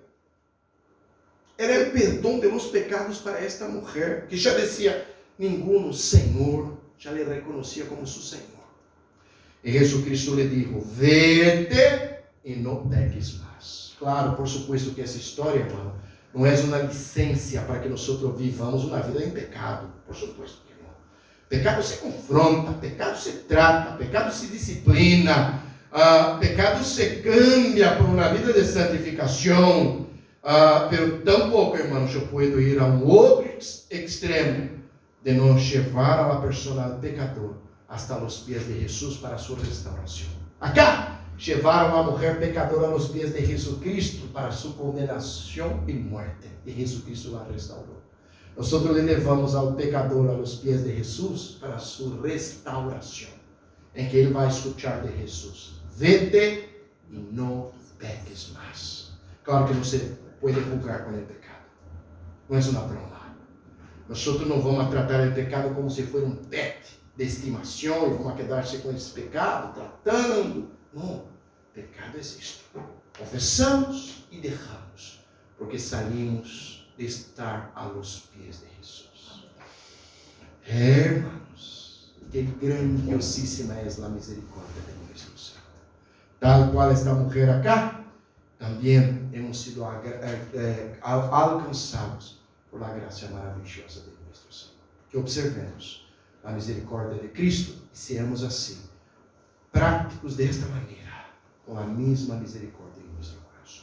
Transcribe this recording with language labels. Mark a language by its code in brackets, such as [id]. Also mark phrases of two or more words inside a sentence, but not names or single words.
[es] Era el perdón de los pecados para esta mujer, que ya decía: ninguno, Señor, ya le reconocía como su Señor. Y Jesucristo le dijo: vete y no peques más. Claro, por supuesto que [pt] essa história, hermano, não é uma licença para que nós vivamos uma vida em pecado. [es] Por supuesto que não. Pecado se confronta, pecado se trata, pecado se disciplina, pecado se cambia por [pt] uma vida de santificação. [es] Pero tampouco, hermanos, [pt] eu posso ir a um outro extremo de não levar [es] a la persona al pecador hasta los pies de Jesús para su restauración. Acá llevaron a la mujer pecadora a los pies de Jesucristo para su condenación y muerte. Y Jesucristo la restauró. Nosotros le llevamos al pecador a los pies de Jesús para su restauración, en que él va a escuchar de Jesús: vete y no peques más. Claro que no se puede jugar con el pecado. No es una broma. Nosotros no vamos a tratar el pecado como si fuera un pet [pt] de estimação e vamos quedar-se com esse pecado, [es] tratando. [pt] Não, pecado é isto. Confessamos e deixamos, [es] porque salimos de estar a los pies de Jesus. [pt] Hermanos, que grandiosíssima é a misericórdia de nosso Senhor. Tal qual esta mulher acá, também [es] hemos sido [pt] alcançados por a graça maravilhosa de nosso Senhor. Que observemos a misericórdia de Cristo e seamos assim, práticos desta maneira, com a mesma misericórdia em nosso coração.